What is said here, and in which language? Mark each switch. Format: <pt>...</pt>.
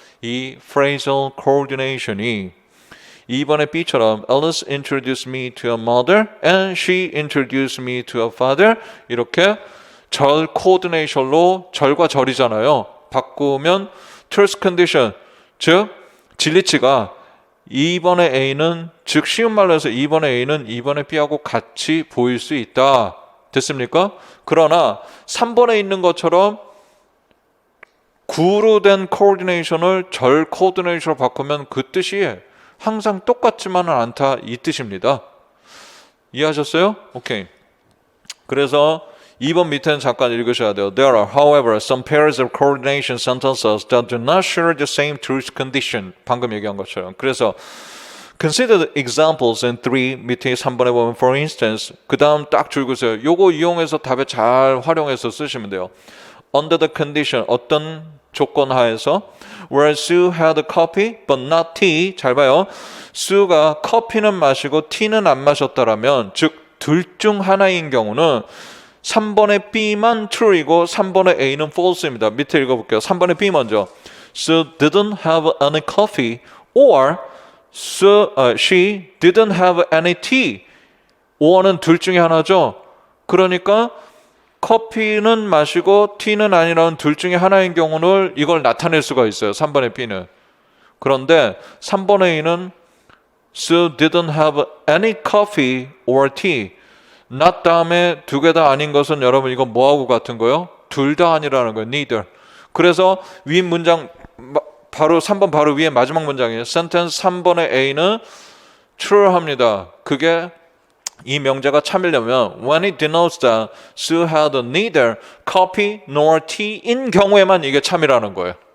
<en>이 phrasal coordination이 2번의 B처럼 Alice introduced me to her mother and she introduced me to her father.</en> <ko>이렇게 절 coordination로 절과 절이잖아요. 바꾸면 terse condition, 즉 진리치가 2번의 A는 즉 쉬운 말로 해서 2번의 A는 2번의 B하고 같이 보일 수 있다. 됐습니까? 그러나 3번에 있는 것처럼 구로 된 코디네이션을 절 코디네이션으로 바꾸면 그 뜻이 항상 똑같지만은 않다 이 뜻입니다. 이해하셨어요? 오케이. 그래서 2번 밑에는 잠깐 읽으셔야 돼요.</ko> <en>There are, however, some pairs of coordination sentences that do not share the same truth condition.</en> <ko>방금 얘기한 것처럼. 그래서 Consider the examples in 3 밑에 3번에 보면 for instance 그 다음 딱 줄 그으세요. 요거 이용해서 답에 잘 활용해서 쓰시면 돼요.</ko> <en>Under the condition 어떤 조건 하에서 where Sue had a coffee but not tea.</en> <ko>잘 봐요. 수가 커피는 마시고 티는 안 마셨다라면 즉 둘 중 하나인 경우는 3번의 B만 true이고 3번의 A는 false입니다. 밑에 읽어볼게요. 3번의 B 먼저.</ko> <en>Sue didn't have any coffee or she didn't have any tea.</en> <ko>or는 둘 중에 하나죠. 그러니까 커피는 마시고 티는 아니라는 둘 중에 하나인 경우는 이걸 나타낼 수가 있어요. 3번의 B는.</ko> <en>그런데 3번의 A는 Sue didn't have any coffee or tea.</en> <ko>not 다음에 두 개 다 아닌 것은 여러분 이거 뭐하고 같은 거요? 둘 다 아니라는 거예요. neither. 그래서 위 문장 바로 3번 바로 위에 마지막 문장이에요. sentence 3번의 A는 true 합니다.</ko> <en>그게 이 명제가 참이려면 when it denotes that Sue had neither coffee nor tea in 경우에만 이게 참이라는 거예요.</en>